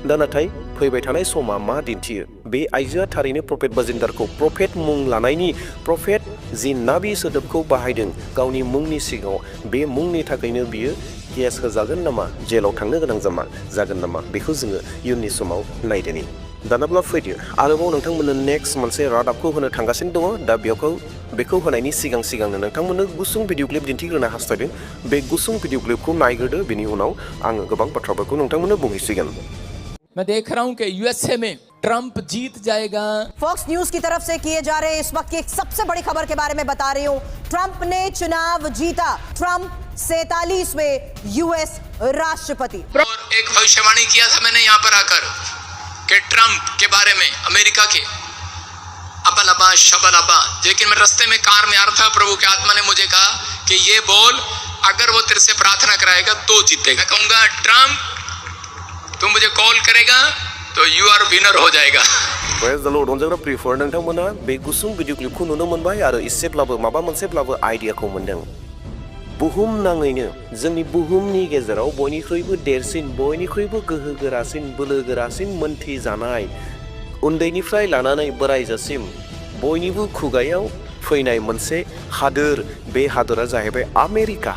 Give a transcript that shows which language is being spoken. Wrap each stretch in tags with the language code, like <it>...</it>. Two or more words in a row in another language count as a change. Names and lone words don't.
<brx>दा नाथाय फैबाय थानाय समा मा दिन्थियो बे आइजोआ थारैनो प्रफेट बाजिन्दारखौ प्रफेट मुं लानायनि प्रफेट जि नाबि सोदोबखौ बाहायदों गावनि मुंनि सिगाङाव बे मुंनि थाखायनो बियो केस होजागोन नामा जेलाव थांनो गोनां जागोन नामा बेखौ जोङो इयुननि समाव नायदोनि दानाब्ला फैदो आरोबाव नोंथांमोननो नेक्स्ट मोनसे रादाबखौ होनो थांगासिनो दङ दा बेखौ होनायनि सिगांनो नोंथांमोननो गुसुं</brx> <en>video clip</en> <brx>दिन्थिग्रोनो हास्थायदों बे गुसुं</brx> <en>video clipखौ</en> <brx>नायग्रोदो बेनि उनाव आङो गोबां बाथ्राफोरखौ नोंथांमोननो बुंहैसिगोन।</brx> <hi>मैं देख रहा हूं कि यूएसए में ट्रंप जीत जाएगा। फॉक्स न्यूज की तरफ से किए जा रहे इस वक्त की एक सबसे बड़ी खबर के बारे में बता रही हूं। ट्रंप ने चुनाव जीता। ट्रंप 47वें यूएस राष्ट्रपति। और एक भविष्यवाणी किया था मैंने यहाँ पर आकर कि ट्रंप के बारे में अमेरिका के अबा शबा, लेकिन मैं रास्ते में कार में आ रहा था, प्रभु की आत्मा ने मुझे कहा कि ये बोल अगर वो तेरे से प्रार्थना कराएगा तो जीतेगा। कहूंगा ट्रंप तू मुझे कॉल करेगा तो</hi> <en>you are winner</en> <hi>हो जाएगा।</hi> <en>praise the Lord</en> <brx>अनजाग्रा प्रिफर नोंथांमोना बे गुसुं</brx> <en>video clipखौ</en> <brx>नुनो मोनबाय आरो इसेब्लाबो माबा मोनसेब्लाबो आइडियाखौ मोनदों। बुहुम नाङैनो जोंनि बुहुमनि गेजेराव बयनिख्रुइबो देरसिन बयनिख्रुइबो गोहोगोरासिन बोलोगोरासिन मोन्थि जानाय उन्दैनिफ्राय लानानै बोरायजासिम बयनिबो खुगायाव फैनाय मोनसे हादोर बे हादोरा जाहैबाय आमेरिका।</brx>